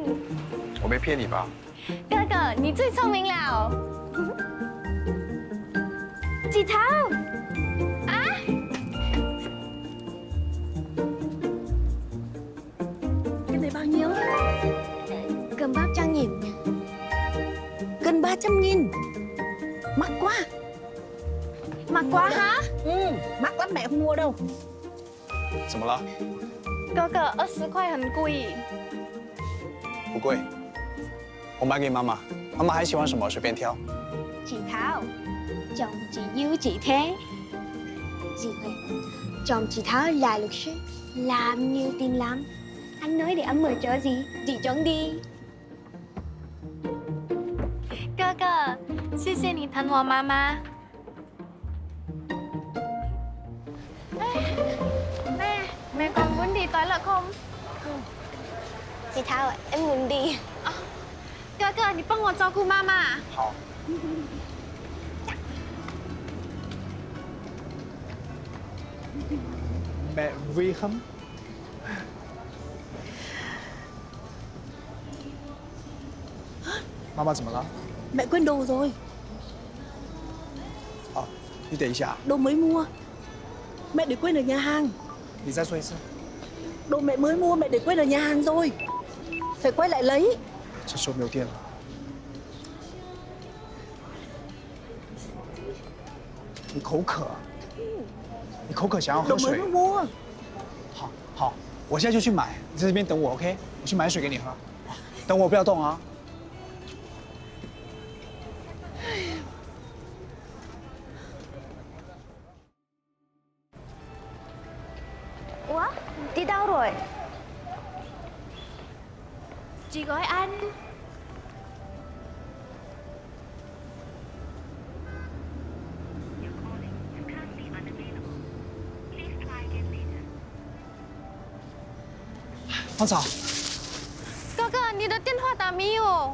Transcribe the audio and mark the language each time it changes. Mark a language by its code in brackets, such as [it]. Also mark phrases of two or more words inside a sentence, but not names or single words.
[zh] 我没骗你吧？哥哥，你最聪明了。 [vi] chị Thảo. À. Cái này bao nhiêu? Cân 300.000. Cân 300.000. Mắc quá. Mắc quá hả? Mắc lắm, mẹ không mua đâu. [zh] 怎么了？哥哥，20块很贵。不贵，我买给妈妈，妈妈还喜欢什么随便挑。 [vi] Chị Thảo, chồng chị yêu chị thế. Gì vậy? Chồng chị Thảo là luật sư, Làm nhiều tiền lắm. Anh nói để em mở chỗ gì? Chị chọn đi. [zh] 哥哥，谢谢你疼我妈妈。 [vi] Mẹ còn muốn đi toilet không? Chị Thảo, em muốn đi. [zh] 哥哥，你帮我照顾妈妈。 [vi] 好。Mẹ vui không? [zh] Mama 怎么了？ [vi] Mẹ quên đồ rồi. [zh] 哦，你等一下， [vi] Đồ mới mua. Mẹ để quên ở nhà hàng. [zh] 你再说一次。 [vi] Đồ mẹ mới mua mẹ để quên ở nhà hàng rồi. Phải quay lại lấy. [zh] 这时候没有电了。你口渴？你口渴想要喝 [vi] Đồ mới [zh] 水？ [vi] mua. [zh] 好，好，我现在就去买，你在这边等我 ，OK？我去买水给你喝，等我不要动啊。 [vi] Ủa, đi đâu rồi? Chị gọi anh. [zh] 芳草，哥哥，你的电话打没有？